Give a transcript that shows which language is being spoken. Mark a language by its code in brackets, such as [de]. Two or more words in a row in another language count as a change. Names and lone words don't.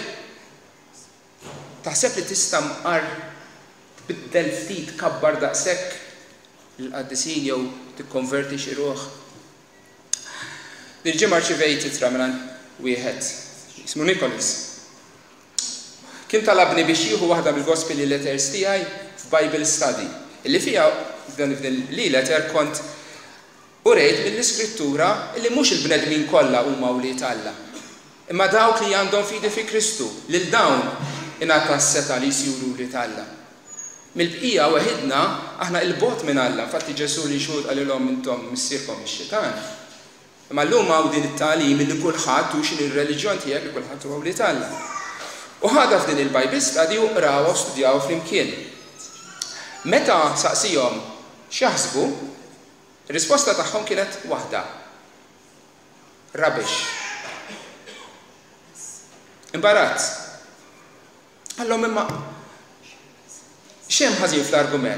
[mt] Taħseb li tista' mqar tbiddel ftit kabbar daqshekk il-qaddisin jew tikkonverti xi ruħ. Dil-ġimgħa rċivejt ittra minn wieħed ismu Nicholas. Kien talabni biex jieħu waħda mill- [en] gospel letters [mt] tiegħi f' [en] Bible study. [mt] Illi fiha f'dan il-letter kont urejt mill-iskrittura illi mhux il-bnedmin kollha huma wlied Alla. Imma dawk li għandhom fidi fi Kristu, lil dawn ingħata s-seta li jsiru wlied Alla. Mill-bqija waħidna aħna il-bot minn Alla, infatti Ġesu li xhud qalilhom intom missierkom ix-xitan. Imma llum hawn din it-tagħlim li kulħadd u x'in ir-reliġjon tiegħek li kulħadd huwa wlied Alla. U ħada f'din il- [en] Bible study [mt] u qrawha u studjaw flimkien. Meta saqsihom x'jaħsbu, ir-risposta tagħhom kienet waħda. Rubbish. Imbarazz. Allhom imma x'hemm ħażin fl-argument?